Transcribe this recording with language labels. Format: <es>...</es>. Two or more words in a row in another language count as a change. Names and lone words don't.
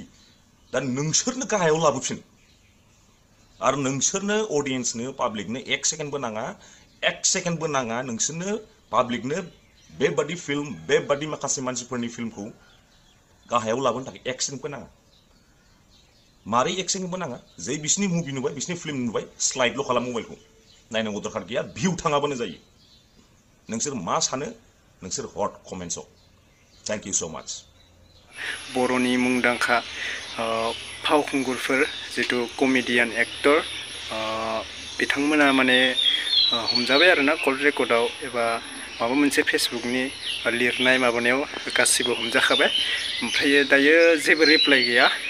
<brx>दा नोंसोरनो गाहायाव लाबोफिन। आरो नोंसोरनो अडियेन्सनो पाब्लिकनो 1 सेकेन्डबो नाङा, 1 सेकेन्डबो नाङा नोंसोरनो पाब्लिकनो बेबादि फिल्म बेबादि माखासे मानसिफोरनि फिल्मखौ गाहायाव लाबोनो थाखाय 1 सेकेन्डबो नाङा। मारै 1 सेकेन्डबो नाङा? जै बिसिनि मुभि नुबाय, बिसिनि फिल्म नुबाय, स्लाइडल' खालाम मबाइलखौ। नायनांगौ दरखार गैया, भिउ थाङाबानो जायो। नोंसोर मा सानो नोंसोर हट कमेन्ट्सआव।</brx> <en>Thank you so much</en> <brx>बर'नि मुंदांखा फावखुंगुरफोर जितु कमेडियान एक्टर बिथांमोना माने हमजाबाय आरोना कल्ड रेकर्डआव एबा माबा मोनसे फेसबुकनि लिरनाय माबानायाव गासिबो हमजाखाबाय ओमफ्राय दायो जेबो रिप्लाय गैया</brx>